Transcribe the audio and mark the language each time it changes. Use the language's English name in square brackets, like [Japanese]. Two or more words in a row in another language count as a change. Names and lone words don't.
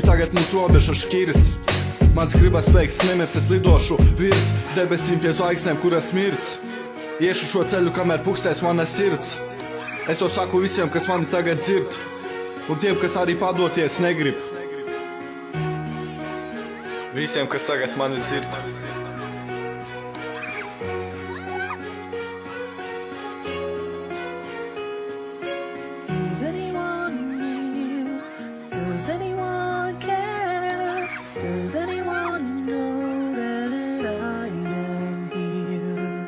[Latvian] Tagad mums robeža šķiras. Mans gribas spēks nemirs, es lidošu virs debesīm pie zvaigznēm, kuras mirts. Iešu šo ceļu, kamēr pukstēs mana sirds. Es to saku visiem, kas mani tagad dzird, un tiem, kas arī padoties negrib. visiem, kas tagad mani dzird. [English] Is anyone here? Does anyone care? Does anyone know that I am here?